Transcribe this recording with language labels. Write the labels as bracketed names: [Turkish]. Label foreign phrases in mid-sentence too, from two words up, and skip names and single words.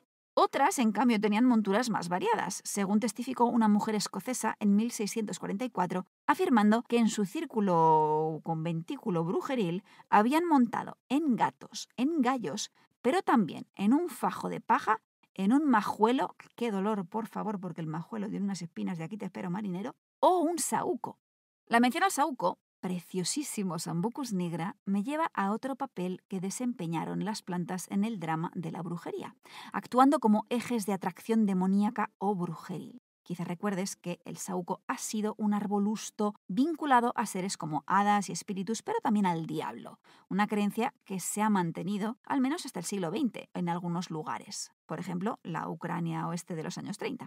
[Spanish] Otras, en cambio, tenían monturas más variadas, según testificó una mujer escocesa en 1644, afirmando que en su círculo conventículo brujeril habían montado en gatos, en gallos, pero también en un fajo de paja, en un majuelo, qué dolor, por favor, porque el majuelo tiene unas espinas de aquí te espero, marinero, o un saúco. La mención al saúco, preciosísimo [Latin] Sambucus nigra, [Spanish] me lleva a otro papel que desempeñaron las plantas en el drama de la brujería, actuando como ejes de atracción demoníaca o brujeril. Quizá recuerdes que el saúco ha sido un arbolusto vinculado a seres como hadas y espíritus, pero también al diablo, una creencia que se ha mantenido al menos hasta el siglo XX en algunos lugares, por ejemplo, la Ucrania oeste de los años 30.